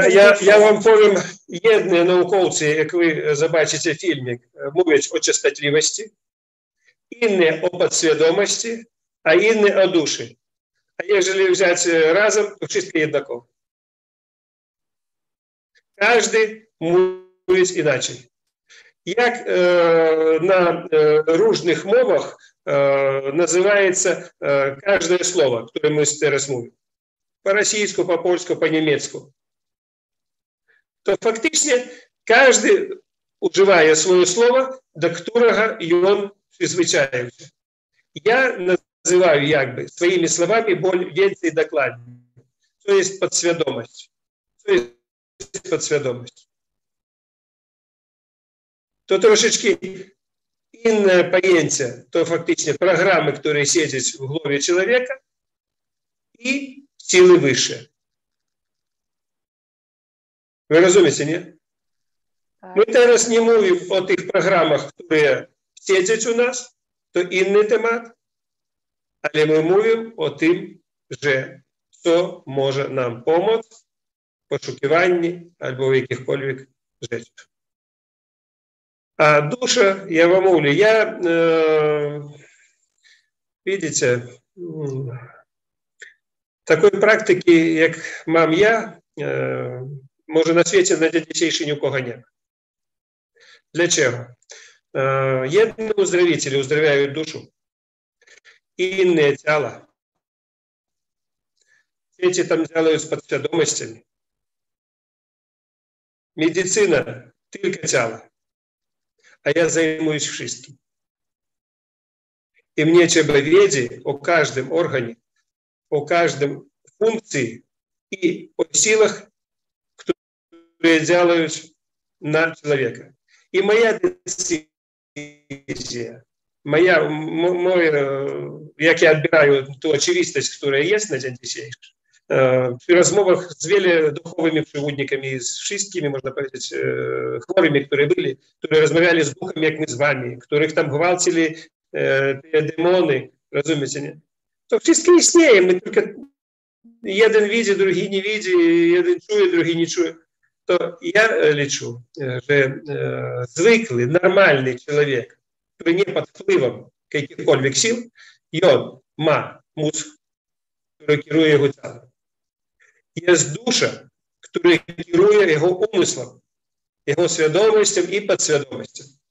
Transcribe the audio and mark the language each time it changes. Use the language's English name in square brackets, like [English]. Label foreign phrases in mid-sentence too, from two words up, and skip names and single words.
[Polish] Ja wam powiem, jedni naukowcy, jak wy zobaczycie filmik, mówią o częstotliwości, Inne o podświadomości, a inne o duszy. A jeżeli wziąć razem, to wszystko jednakowo. Każdy mówi inaczej. Jak na różnych mowach [Russian] называется каждое слово, которое мы [Polish] teraz mówimy. [Russian] По-российски, по-польски, по-немецки. [Ukrainian] То фактично каждый уживає своє слово, до [Russian] которого он [Ukrainian] призвичається. Я називаю якби своїми словами більше докладніше. То є підсвідомість. То є підсвідомість. То трошечки інне поняття, то фактично програми, які сидять в голові чоловіка, і сили вище. Ви розумієте, ні? Ми зараз не [Polish] mówimy o tych programach, które siedzą u nas, to inny temat, ale my mówimy o tym, że co może nam pomóc w poszukiwaniu albo w jakichkolwiek rzeczach. A dusza, ja wam mówię, widzicie, takiej praktyki, jak mam ja, może na świecie na dzień dzisiejszy nikogo nie ma. Dlaczego? Jedni uzdrowiciele [Russian] uzdrawляют душу, [Polish] inne ciała. [Russian] Эти там делают с подсведомостями. Медицина только тело, а я займусь wszystkim. И мне [Polish] trzeba wiedzieć o każdym organie, o każdym funkcji [Russian] и о силах, которые делают на человека. И моя [Polish] decyzja, jak ja odbierаю tę oczywistość, która jest na dzień dzisiejszy, przy rozmowach z wielu duchowymi przewodnikami, z wszystkimi, można powiedzieć, chorymi, które rozmawiali z Duchem, jak my z wami, których tam gwałcili te demony, rozumiecie, nie? To wszystko istnieje, my tylko jeden widzi, drugi nie widzi, jeden czuje, drugi nie czuje. [Russian] То я лечу, [Polish] że zwykły, normalny człowiek, który nie pod wpływem jakichkolwiek sił, i on ma mózg, który kieruje jego ciałem. Jest dusza, która kieruje jego umysłem, jego świadomością i podświadomością.